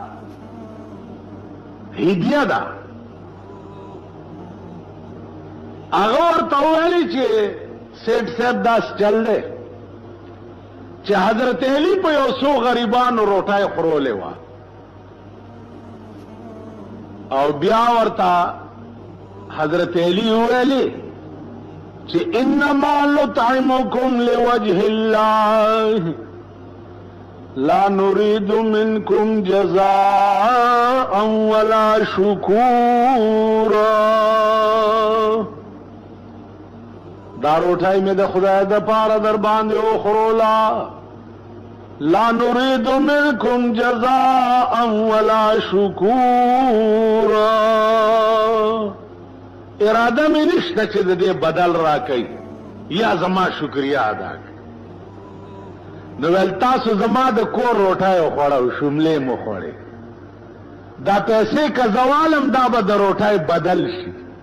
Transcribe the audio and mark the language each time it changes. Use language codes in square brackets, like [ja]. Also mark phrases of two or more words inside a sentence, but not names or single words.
[ps] هدیه ده هغه ورته وویلې چې سیټ صاحب داس چل دی چې حضرت علی په یو څو غریبانو روټۍ خورولې وه او بیا ورته حضرت علی وویلې چې [ar] انما نطعمکم لوجه الله لا نريد منكم جزاء ولا شكورا [ps] دا روټۍ مې د خدای د پاره در باندې وخورولا [ar] لا نريد منكم جزاء ولا [ps] شكورا اراده مې نشته چې د دې بدل راکړي یا زما شکریا ادا کړي نو ویل تاسو زما د کور روټۍ وخوړه او شملې مو خوړې دا پیسې که زوالم دا به د روټۍ بدل شي